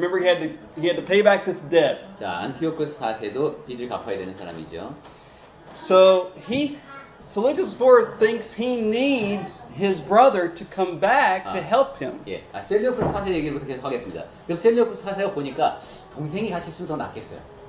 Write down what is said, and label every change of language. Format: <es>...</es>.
<en>Remember, he had to pay back this debt.</en> <ko>자, 안티오쿠스 4세도 빚을 갚아야 되는 사람이죠.</ko> <en>So Seleucus IV thinks he needs his brother to come back to help him.</en> <ko>예, 셀레우쿠스 4세 얘기를 부터 계속 하겠습니다. 그럼 셀레우쿠스 4세가 보니까 동생이 같이 있으면 더 낫겠어요.</ko>